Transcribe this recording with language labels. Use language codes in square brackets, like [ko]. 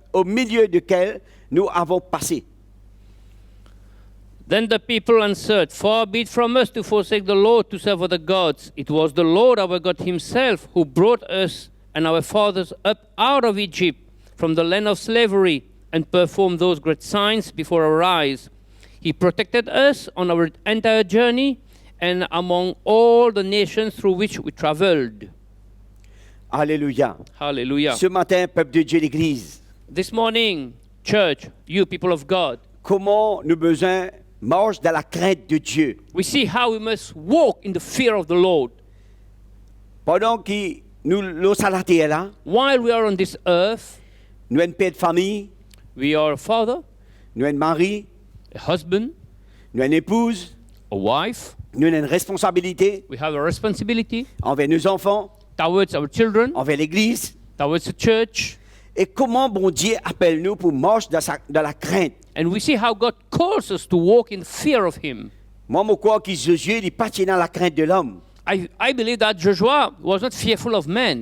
[fr] au milieu duquel nous avons passé. [en] Then the people answered, Far be it from us to forsake the Lord to serve other gods. It was the Lord our God himself who brought us and our fathers up out of Egypt from the land of slavery and performed those great signs before our eyes. He protected us on our entire journey and among all the nations through which we traveled. [fr] Alléluia. [en] Hallelujah. [fr] Ce matin, peuple de Dieu, l'Église, [en] This morning, church, you people of God, [fr] comment nous besoin marche dans la crainte de Dieu. [en] we see how we must walk in the fear of the Lord. [fr] Pendant que nous sommes à la terre là, [en] While we are on this earth, [fr] nous sommes un père de famille, [en] we are a father, [fr] nous sommes un mari, [en] a husband, [fr] nous sommes une épouse, [en] a wife. [fr] nous avons une responsabilité [en] We have a responsibility [fr] envers nos enfants, [en] towards our children, [fr] envers l'Église. [en] towards the church. [fr] Et comment bon Dieu appelle nous pour marcher dans la crainte. [en] And we see how God calls us to walk in fear of Him. [fr] Moi, je crois que Jésus n'est pas dans la crainte de l'homme, [en] I believe that Joshua was not fearful of man,